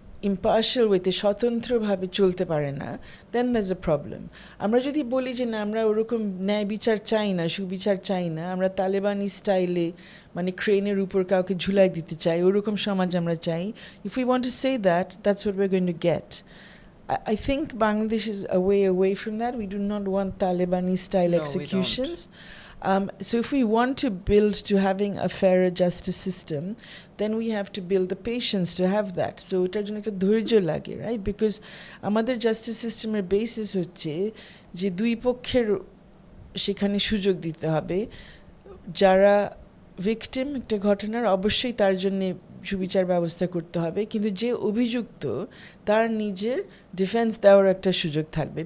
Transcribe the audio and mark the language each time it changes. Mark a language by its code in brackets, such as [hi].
[bn] Impartial ওয়েতে স্বতন্ত্রভাবে চলতে পারে না, [en] Then that's a problem. [bn] আমরা যদি বলি যে না আমরা ওরকম ন্যায় বিচার চাই না, সুবিচার চাই না, আমরা তালেবানি স্টাইলে মানে ক্রেনের উপর কাউকে ঝুলাই দিতে চাই, ওরকম সমাজ আমরা চাই, [en] If we want to say that, that's what we are going to get. I think Bangladesh is a way away from that. We do not want Talibani-style executions. So if we want to build to having a fairer justice system, then we have to build the patience to have that. [bn] So এটার জন্য একটা ধৈর্য লাগে, right? Because আমাদের justice systemer basis হচ্ছে যে দুই পক্ষের সেখানে সুযোগ দিতে হবে। যারা ভিকটিম একটা ঘটনার, অবশ্যই তার জন্যে সুবিচার ব্যবস্থা করতে হবে, কিন্তু যে অভিযুক্ত তার নিজের ডিফেন্স দেওয়ার একটা সুযোগ থাকবে।